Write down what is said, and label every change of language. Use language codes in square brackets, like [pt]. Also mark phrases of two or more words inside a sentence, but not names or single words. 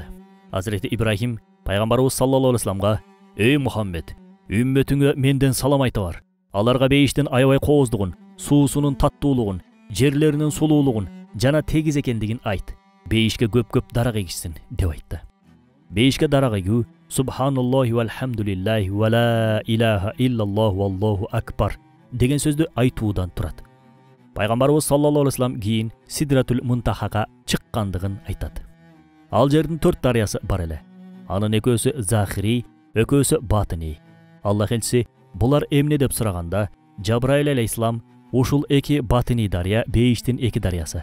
[ky] Азирети Ибрахим пайгамбарыбыз [ar] صلى الله عليه [ky] вассаламга: "Эй Мухаммед, үммөтүңө менден салам айта бар. Аларга бейиштин аябай кооздугун, суусунун таттуулугун, жерлеринин сулуулугун жана тегиз экендигин айт. Бейишке көп-көп дарак эгишсин" деп айтты. Бейишке дарак эгүү [ar] سبحان الله والحمد لله ولا إله إلا الله والله أكبر [ky] деген сөздү айтуудан турат. Пайгамбарыбыз [ar] صلى الله عليه وسلم [ky] кийин Сидратул Мунтахага чыккандыгын айтат. Ал жердин 4 дарыясы бар эле. Анын экөөсү Захири, экөөсү Батини. Аллах элчиси булар эмне деп сураганда, Жабраил алейхиссалам ушул 2 Батини дарыя бейиштин 2 дарыясы.